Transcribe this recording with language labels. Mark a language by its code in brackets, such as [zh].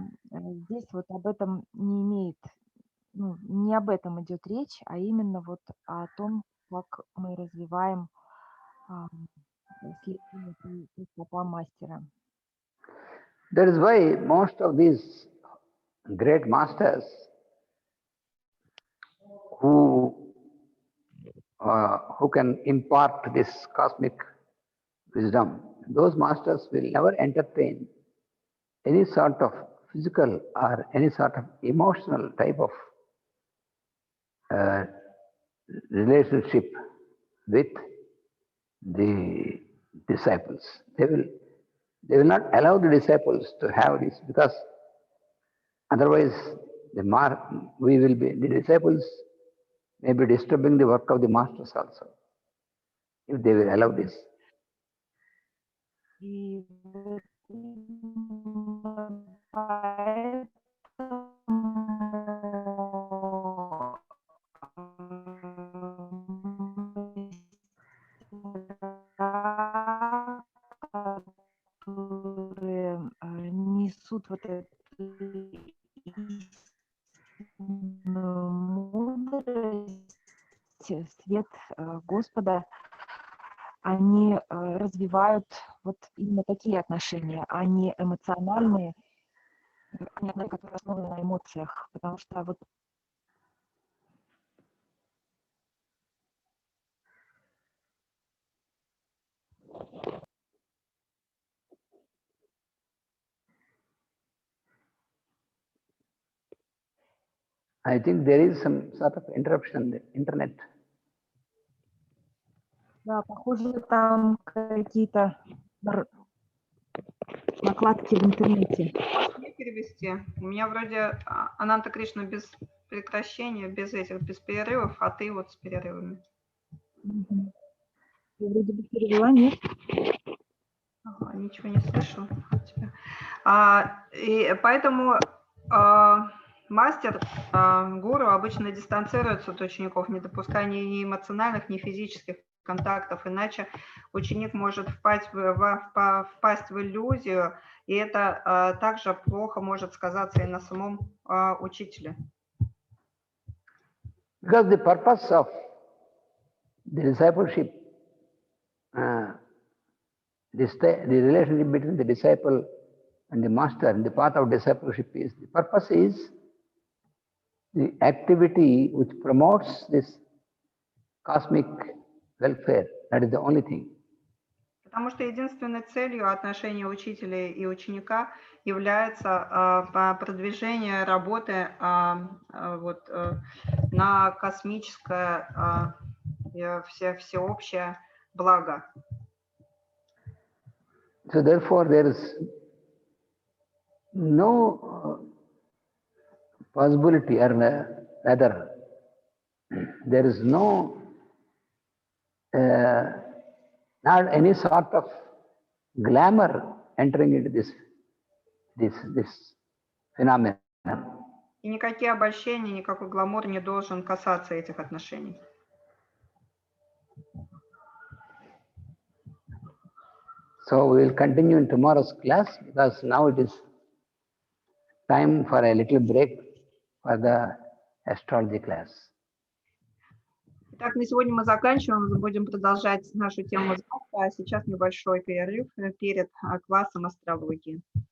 [ru] Здесь вот об этом не об этом идет речь, а именно вот о том, как мы развиваем следование по стопам мастера. [en] That is why most of these great masters who can impart this cosmic wisdom, those masters will never entertain any sort of physical or any sort of emotional type of relationship with the disciples. They will not allow the disciples to have this, because otherwise the disciples may be disturbing the work of the masters also, if they will allow this. [ru] И вот именно поэтому которые несут вот эту истинную мудрость, свет Господа, они развивают вот именно такие отношения, а не эмоциональные, которые основаны на эмоциях, потому что вот [en] I think there is some sort of interruption on the internet. [ru] да, похоже, там какие-то накладки в интернете. Можно перевести? У меня вроде Ананта Кришна без прекращения, без перерывов, а ты вот с перерывами. Я вроде бы перевела, нет? Ага, ничего не слышу от тебя. И поэтому мастер, гуру обычно дистанцируется от учеников, не допуская ни эмоциональных, ни физических контактов, иначе ученик может впасть в иллюзию, и это также плохо может сказаться и на самом учителе. [en] Because the purpose of the discipleship, the relationship between the disciple and the master, and the path of discipleship is, the purpose is the activity which promotes this cosmic welfare. That is the only thing. [ru] Потому что единственной целью отношения учителя и ученика является продвижение работы на космическое всеобщее благо. [en] So therefore there is no possibility, or rather there is no not any sort of glamour entering into this phenomenon. [ru] И никакие обольщения, никакой гламур не должен касаться этих отношений. [en] So we will continue in tomorrow's class, because now it is time for a little break for the astrology class. [ru] Итак, на сегодня мы заканчиваем, будем продолжать нашу тему завтра, а сейчас небольшой перерыв перед классом астрологии.